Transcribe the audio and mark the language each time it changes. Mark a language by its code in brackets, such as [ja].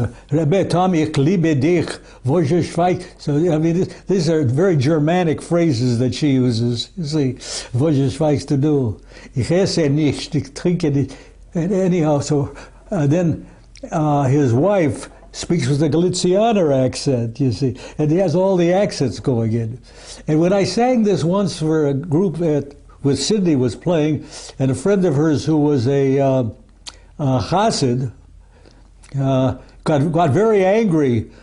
[yi] Rebbe Tom, ich liebe dich, wo je schweig. [en] So, I mean, these are very Germanic phrases that she uses. You see, [yi] wo je schweigst du. Ich esse nicht, ich trinke nicht. [en] And anyhow, so then his wife speaks with a Galicianer accent, you see, and he has all the accents going in. And when I sang this once for a group with Cindy was playing, and a friend of hers who was a Chassid, got very angry.